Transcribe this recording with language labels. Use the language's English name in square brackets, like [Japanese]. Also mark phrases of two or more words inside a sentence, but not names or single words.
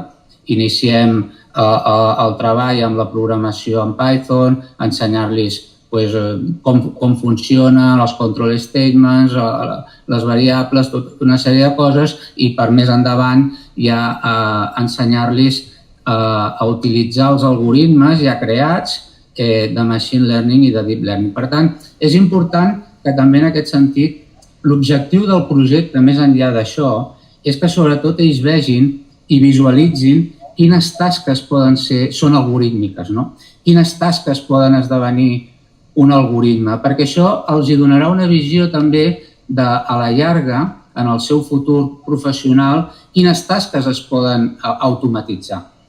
[Catalan] Iniciem el treball amb la programació en Python, ensenyar-los com funcionen els [English] control statements, [Catalan] les variables, tota una sèrie de coses, i per més endavant ja ensenyar-los a utilitzar els algoritmes ja creats de [English] machine learning [Catalan] i de [English] deep learning. [Catalan] Per tant, és important que també en aquest sentit l'objectiu del projecte, més enllà d'això, és que sobretot ells vegin i visualitzin quines tasques són algorítmiques, quines tasques poden esdevenir un algoritme, perquè això els donarà una visió també a la llarga, en el seu futur professional, quines tasques es poden automatitzar.